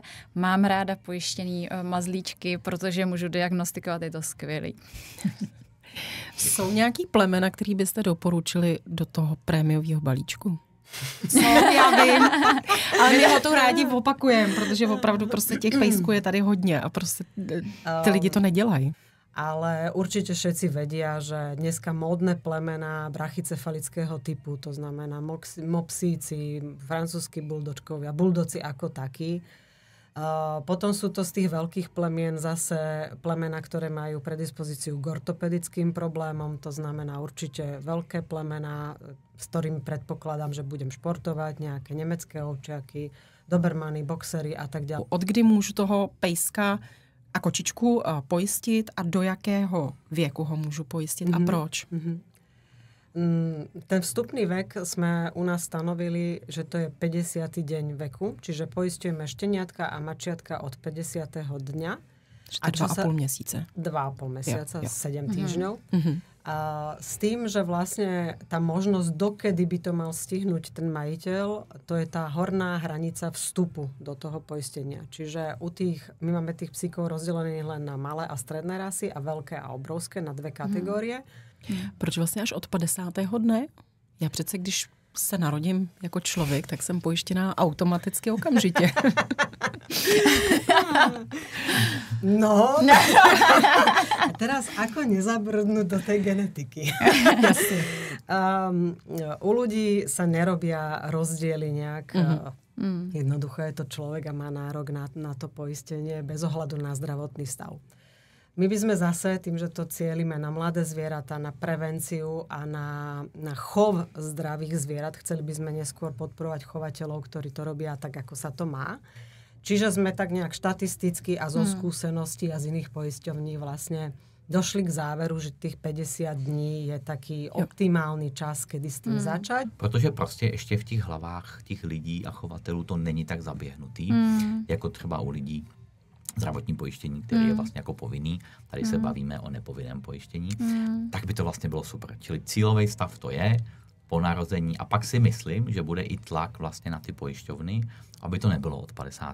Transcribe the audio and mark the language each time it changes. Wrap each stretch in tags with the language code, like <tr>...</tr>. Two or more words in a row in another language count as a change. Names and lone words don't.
<cs>Mám ráda pojištěný mazlíčky, protože můžu diagnostikovat, je to skvělý. Jsou nějaký plemena, který byste doporučili do toho prémiového balíčku? Co? Já vím. Ale my ho to rádi opakujeme, protože opravdu prostě těch pejsků je tady hodně a prostě ty lidi to nedělají.</cs> <sk>Ale určite všetci vedia, že dneska módne plemená brachycefalického typu, to znamená mopsíci, francúzski buldočkovia, buldoci ako takí. Potom sú to z tých veľkých plemien zase plemena, ktoré majú predispozíciu k ortopedickým problémom, to znamená určite veľké plemená, s ktorými predpokladám, že budem športovať, nejaké nemecké ovčiaky, dobermany, boxery a tak ďalej.</sk> <cs>Od kdy môžu toho pejska a kočičku pojistit a do jakého věku ho můžu pojistit a proč?</cs> <sk>Ten vstupný vek sme u nás stanovili, že to je 50. deň veku, čiže poistujeme šteniatka a mačiatka od 50. dňa.</sk> <cs>A 2,5 měsíce.</cs> <sk>2,5 mesiaca, 7 týždňov. A s tým, že vlastne tá možnosť, dokedy by to mal stihnúť ten majiteľ, to je tá horná hranica vstupu do toho poistenia. Čiže my máme tých psíkov rozdelených len na malé a stredné rasy a veľké a obrovské na dve kategórie.</sk> <cs>Proč vlastně až od 50. dne? Já přece, když se narodím jako člověk, tak jsem pojištěná automaticky okamžitě. No.</cs> <sk>A teraz ako nezabrdnúť do tej genetiky? U ľudí sa nerobia rozdiely nejak. Jednoducho je to človek a má nárok na to poistenie bez ohľadu na zdravotný stav. My by sme zase, tým, že to cielime na mladé zvieratá, na prevenciu a na chov zdravých zvierat, chceli by sme neskôr podporovať chovateľov, ktorí to robia tak, ako sa to má. Čiže sme tak nejak štatisticky a zo skúseností a z iných poisťovní vlastne došli k záveru, že tých 50 dní je taký optimálny čas, kedy s tým začať.</sk> <cs>Protože prostě ještě v těch hlavách těch lidí a chovatelů to není tak zaběhnutý, jako třeba u lidí zdravotní pojištění, který je vlastně jako povinný. Tady se bavíme o nepovinném pojištění. Tak by to vlastně bylo super. Čili cílový stav to je po narození. A pak si myslím, že bude i tlak vlastně na ty pojišťovny, aby to nebylo od 50.</cs>